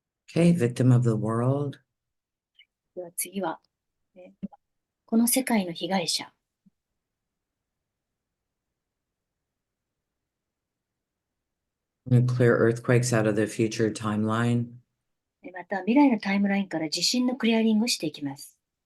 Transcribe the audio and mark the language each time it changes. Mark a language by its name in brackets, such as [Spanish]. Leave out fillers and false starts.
[English] Okay, victim of the world. [Japanese] では次は、この世界の被害者。 [English] Clear earthquakes out of the future timeline. [Japanese] また、未来のタイムラインから地震のクリアリングをしていきます。